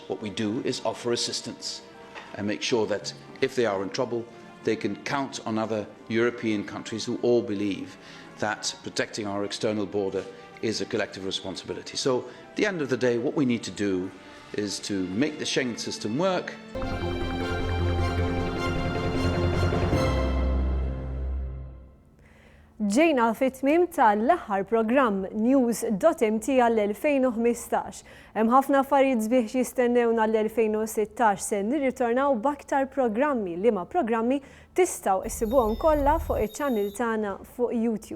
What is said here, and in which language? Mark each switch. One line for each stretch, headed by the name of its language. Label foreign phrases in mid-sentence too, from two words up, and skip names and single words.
English: What we do is offer assistance and make sure that if they are in trouble, they can count on other European countries who all believe that protecting our external border is a collective responsibility. So at the end of the day, what we need to do is to make the Schengen system work.
Maltese: Ġejna fit-tmiem tal-aħħar programm News.mt għall-2015. Hemm ħafna affarijiet sbieħ jistennewna l-2016 se nirritornaw b'aktar programmi li ma programmi tistgħu issibuhom kollha fuq iċ-channel tagħna fuq YouTube.